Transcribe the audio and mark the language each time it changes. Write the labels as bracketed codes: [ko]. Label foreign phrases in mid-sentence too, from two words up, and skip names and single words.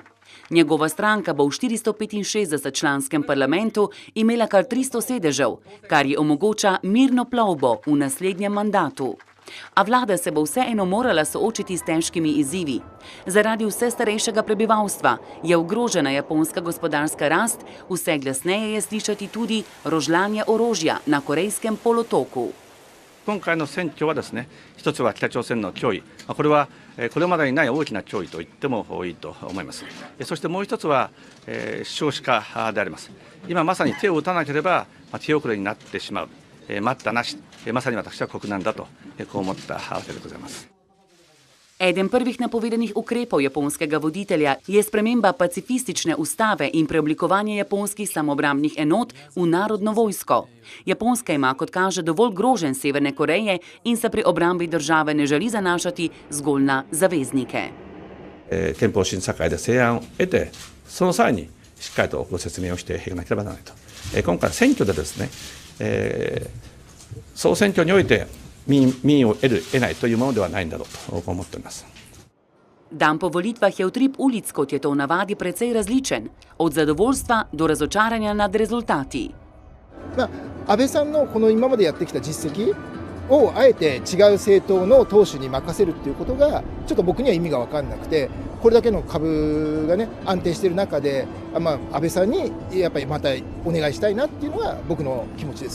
[sl] Njegova stranka bo v 465-članskem parlamentu imela kar 300 sedežev, kar ji omogoča mirno plovbo v naslednjem mandatu. A vlada se bo vseeno morala soočiti s težkimi izzivi. Zaradi vse starejšega prebivalstva je ogrožena japonska gospodarska rast, vse glasneje je slišati tudi rožljanje orožja na Korejskem polotoku. [ja] 今回の選挙はですね、一つは北朝鮮の脅威、これはこれまでにない大きな脅威と言ってもいいと思います。そしてもう一つは少子化であります。今まさに手を打たなければ手遅れになってしまう、待ったなし、まさに私は国難だとこう思ったわけでございます。 [sl] Eden prvih napovedanih ukrepov japonskega voditelja je sprememba pacifistične ustave in preoblikovanje japonskih samobrambnih enot v narodno vojsko. Japonska ima, kot kaže, dovolj groženj Severne Koreje in se pri obrambi države ne želi zanašati zgolj na zaveznike. [ja] 憲法審査会で成案を得て、その際にしっかりとご説明をしていかなければならないと。今回選挙でですね、総選挙において 民意を得ないというものではないんだろうと思っています。 [sl] Dan po volitvah je utrip ulic, kot je to v navadi, precej različen, od zadovoljstva do razočaranja nad rezultati. [ja] 安倍さんのこの今までやってきた実績をあえて違う政党の党首に任せるっていうことがちょっと僕には意味が分かんなくて、これだけの株がね安定している中で、安倍さんにやっぱりまたお願いしたいなっていうのが僕の気持ちです。